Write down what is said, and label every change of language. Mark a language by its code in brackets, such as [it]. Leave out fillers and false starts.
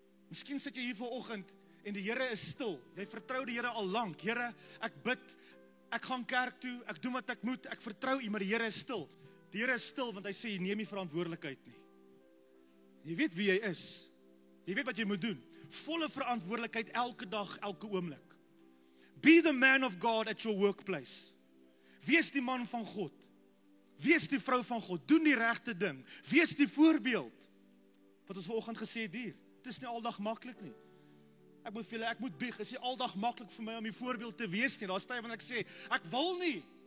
[af] Miskien sit jy hier vanoggend, en die Here is stil, jy vertrou die Here al lank, Here, ek bid, ek gaan kerk toe, ek doen wat ek moet, ek vertrou U, maar die Here is stil. Die Here is stil, want hy sê, jy neem nie verantwoordelikheid nie. Jy weet wie jy is, jy weet wat jy moet doen, volle verantwoordelikheid elke dag, elke oomblik. [en] Be the man of God at your workplace. [af] Wees die man van God, wees die vrou van God, doen die regte ding, wees die voorbeeld, wat ons vanoggend gesê het hier, het is nie aldag maklik nie. Ek moet bieg, is nie aldag maklik vir my om die voorbeeld te wees nie. Daar is tye wanneer ek sê, ek wil nie.